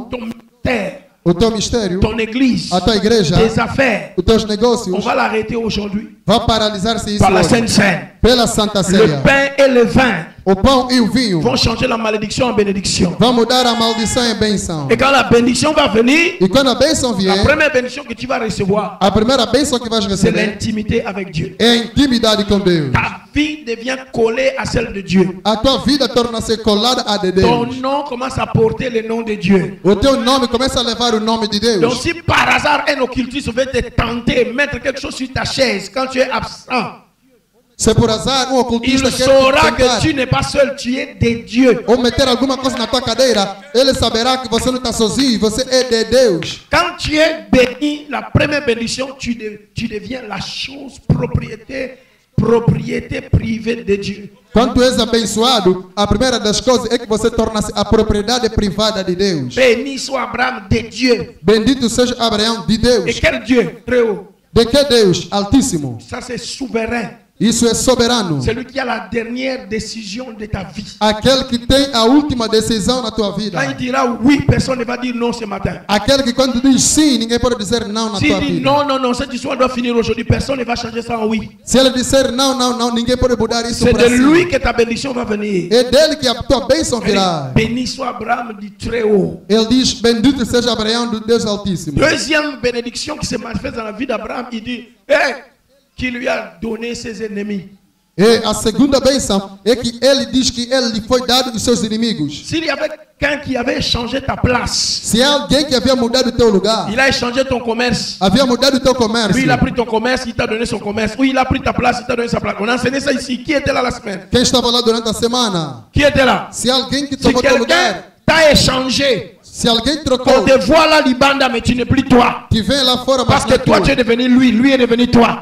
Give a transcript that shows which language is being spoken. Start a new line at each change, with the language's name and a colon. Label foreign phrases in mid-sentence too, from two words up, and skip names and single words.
French: ton ministère,
Portuguese: o teu mistério,
French: ton église,
Portuguese: a tua igreja,
French: tes affaires,
Portuguese: os teus
French: on
Portuguese: negócios,
French: va l'arrêter aujourd'hui
Portuguese: vai paralisar-se isso
French: par la
Portuguese: hoje.
French: Sainte Seine.
Portuguese: Pela Santa
French: Le
Portuguese: Ceia.
French: pain et le vin
Portuguese: O pão e o vinho
French: vont changer la malédiction en bénédiction.
Portuguese: vão mudar a maldição em bênção.
French: Et quand la bénédiction va venir,
Portuguese: E quando a bênção
French: la
Portuguese: vier,
French: première bénédiction que tu vas recevoir,
Portuguese: a primeira bênção que vais
French: c'est
Portuguese: receber
French: l'intimité avec Dieu.
Portuguese: é a intimidade com Deus.
French: Ta vie devient collée à celle de Dieu.
Portuguese: A tua vida torna-se colada a de
French: Ton
Portuguese: Deus.
French: nom commence à porter le nom de Dieu.
Portuguese: O teu nome começa a levar o nome de
French: Donc
Portuguese: Deus.
French: si par hasard un occultiste veut te tenter, mettre quelque chose sur ta chaise quand tu es absent,
Portuguese: Se por azar
French: il
Portuguese: ocultista quer
French: saura
Portuguese: te
French: que
Portuguese: tentar
French: tu n'es pas seul, tu es de Dieu.
Portuguese: ou meter alguma coisa na tua cadeira, ele saberá que você não está sozinho, você é de Deus.
French: Quand tu es béni, la première bénédiction, tu deviens la chose, propriété privée de Dieu.
Portuguese: Quando tu és abençoado, a primeira das coisas é que você torna-se a propriedade privada de Deus.
French: Béni soit Abraham de Dieu.
Portuguese: Bendito seja Abraão de
French: Et
Portuguese: Deus.
French: quel Dieu? Très haut.
Portuguese: De que Deus? Altíssimo.
French: Ça c'est souverain.
Portuguese: Isso é soberano.
French: Celui qui a la dernière décision de ta vie.
Portuguese: Aquele que tem a última decisão na tua vida.
French: Quand il dira oui, personne ne va dire non ce matin.
Portuguese: Aquele que quando diz sim, ninguém pode dizer não na
French: S'il
Portuguese: tua
French: dit
Portuguese: vida.
French: non, non, non, cette histoire doit finir aujourd'hui, personne ne va changer ça en oui.
Portuguese: Se ele disser não, não, não, ninguém pode mudar isso
French: C'est
Portuguese: para
French: de
Portuguese: si.
French: lui que ta bénédiction va venir.
Portuguese: É dele que a tua bênção virá.
French: Béni soit Abraham du très haut.
Portuguese: Ele diz, bendito seja Abraão do Deus Altíssimo.
French: Deuxième bénédiction qui se manifeste dans la vie d'Abraham, il dit, hey, qui lui a donné ses ennemis.
Portuguese: E a segunda bênção é que ele diz que ele lhe foi dado dos seus inimigos.
French: S'il y avait quelqu'un qui avait échangé ta place,
Portuguese: Se há alguém que havia mudado o teu lugar,
French: il a échangé ton commerce.
Portuguese: havia mudado o teu
French: Lui,
Portuguese: comércio.
French: il a pris ton commerce, il t'a donné son commerce. Oui, il a pris ta place, il t'a donné sa place. On a enseigné ça ici. Qui était là la semaine?
Portuguese: Quem estava lá durante a semana?
French: Qui était là?
Portuguese: Se alguém que
French: Si
Portuguese: tomou teu
French: quelqu'un
Portuguese: lugar,
French: t'a échangé,
Portuguese: se alguém
French: on
Portuguese: trocou,
French: te voit là, Libanda, mais tu n'es plus toi.
Portuguese: que vem lá fora,
French: Parce
Portuguese: mas
French: que toi, tu es devenu lui, lui est devenu toi.